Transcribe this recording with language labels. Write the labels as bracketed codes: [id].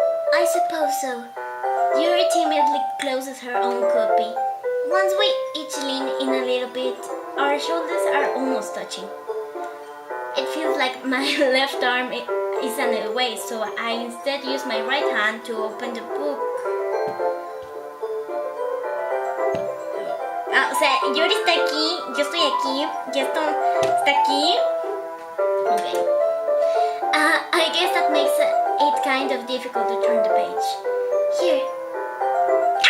[en] I suppose so. Yuri timidly closes her own copy. Once we each lean in a little bit, our shoulders are almost touching. It feels like my left arm is in the way, so I instead use my right hand to open the book. [es] O sea, Yuri está aquí, yo estoy aquí, y esto está aquí. [en] Okay. I guess that makes it kind of difficult to turn the page. Here.